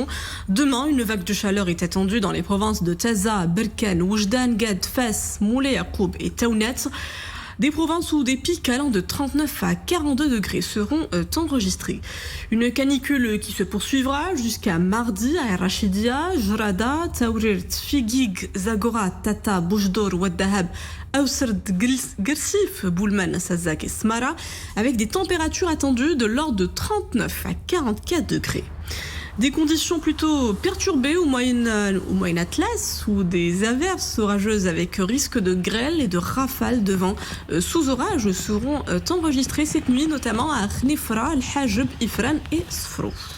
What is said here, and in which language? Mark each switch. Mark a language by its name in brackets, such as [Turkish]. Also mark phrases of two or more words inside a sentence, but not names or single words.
[French] Demain, une vague de chaleur est attendue dans les provinces de Taza, Berkane, Oujdan, Gad, Fès, Moulay Yacoub et Taounet. Des provinces où des pics allant de 39 à 42 degrés seront enregistrés. Une canicule qui se poursuivra jusqu'à mardi à Rachidia, Jrada, Taourir, Figig, Zagora, Tata, Boujdour, Ouaddahab, Aousserd, Gersif, Boulman, Sazak et Smara, avec des températures attendues de l'ordre de 39 à 44 degrés. Des conditions plutôt perturbées au Moyen Atlas, où des averses orageuses avec risque de grêle et de rafales de vent sous orage seront enregistrées cette nuit, notamment à Khnifra, Al-Hajb, Ifran et Sfrou.